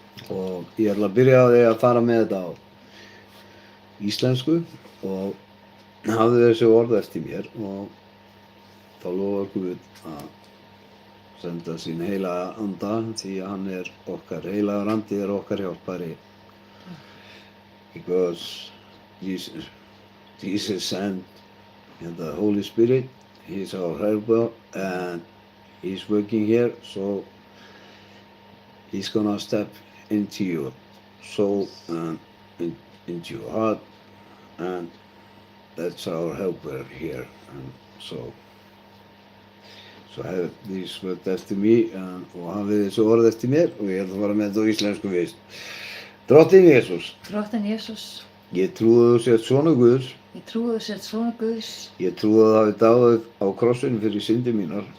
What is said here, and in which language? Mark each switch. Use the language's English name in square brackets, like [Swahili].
[Icelandic] Og ég ætla að byrja á því að fara með þetta á íslensku og hafði þessi orð eftir mér, og þá lofar Guð að senda sín heilaga anda, því að hann er okkar heilagur andi, er okkar hjálpari. [English] Because Jesus sent the Holy Spirit, He's our helper, and He's working here, so He's gonna step into your soul and into your heart, and that's our helper here. And so [Icelandic] hafið [English] these words [Icelandic] eftir mig, og hafið þessu orð eftir mér, og ég ætla að fara með þetta á íslensku fyrst. Drottinn Jesús, Drottinn Jesús, ég trúi að þú sért sonur Guðs. ég trúi þú sért sonur Guðs. Ég trúi að þú hafi dáið á krossinum fyrir syndir mínar,